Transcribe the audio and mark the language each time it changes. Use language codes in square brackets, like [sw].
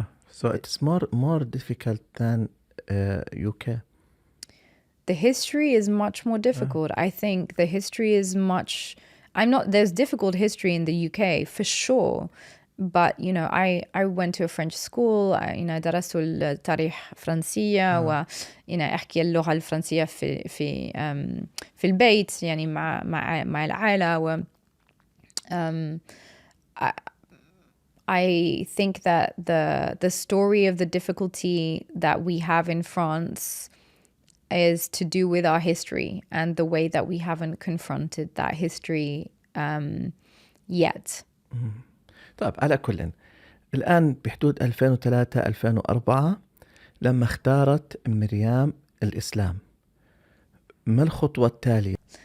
[en] So it's more difficult than UK. The history is much more difficult. I think the history is much... there's difficult history in the UK, for sure. But, I went to a French school. [ar] درست التاريخ فرنسية، أحكي اللغة الفرنسية في البيت، يعني مع العائلة. [en] I think that the story of the difficulty that we have in France is to do with our history and the way that we haven't confronted that history yet. [ar] طيب، على كل، الآن بحدود 2003-2004 لما اختارت مريام الإسلام، ما الخطوة التالية؟